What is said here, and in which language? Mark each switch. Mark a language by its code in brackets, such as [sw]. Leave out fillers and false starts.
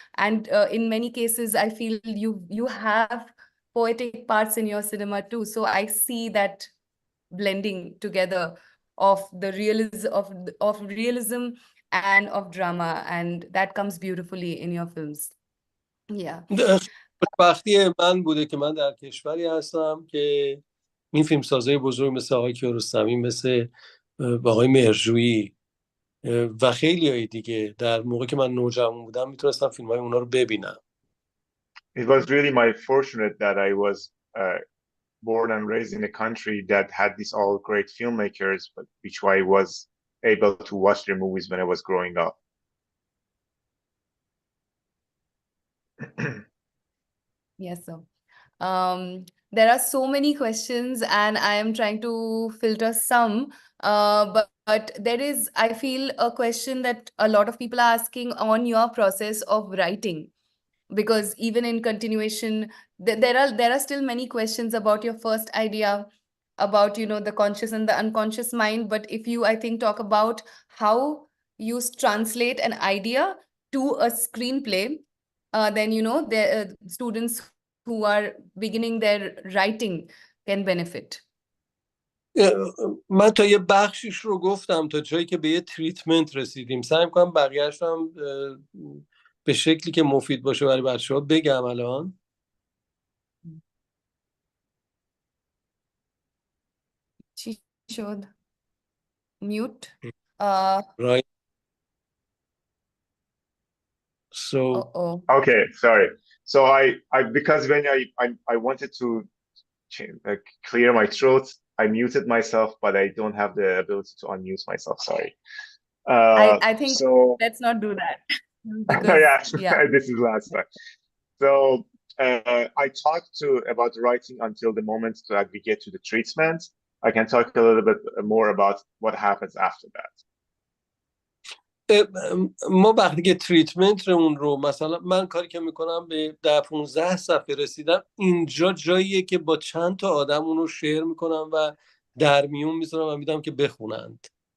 [en] And in many cases, I feel you have poetic parts in your cinema too. So I see that blending together of the realism and of drama, and that comes beautifully in your films. Yeah. [fa] خوشبختی من بوده که من در کشوری هستم که این فیلمسازای بزرگ مثل آقای کیارستمی، مثل آقای مهرجویی و خیلی های دیگه در موقع که من نوجوان بودم میتونستم فیلم های اونا رو ببینم. [en] It was really my fortunate that I was born and raised in a country that had these all great filmmakers, but which I was able to watch their movies when I was growing up. Yes, sir. There are so many questions, and I am trying to filter some. But there is, I feel, a question that a lot of people are asking on your process of writing, because even in continuation, there are still many questions about your first idea, about, you know, the conscious and the unconscious mind. But if you, I think, talk about how you translate an idea to a screenplay, then, you know, the students who are beginning their writing can benefit. [fa] من تا یه بخشیش رو گفتم، تا جایی که به یه تریتمنت رسیدیم. سعی می‌کنم بقیه‌اش هم به شکلی که مفید باشه برای بچه‌ها بگم. الان چی شد؟ Mute. [en] right. So Okay, sorry. So I because when I wanted to clear my throat, I muted myself, but I don't have the ability to unmute myself. Sorry. I think so. Let's not do that. Because, yeah, this is last time. So I talked about writing until the moment that we get to the treatment. I can talk a little bit more about what happens after that. [fa] ما وقتی که تریتمنت اون رو، مثلا من کاری که میکنم به 10-15 صفحه رسیدم، اینجا جاییه که با چند تا آدم اون رو شیر میکنم و در میون میذارم و میدم که بخونند.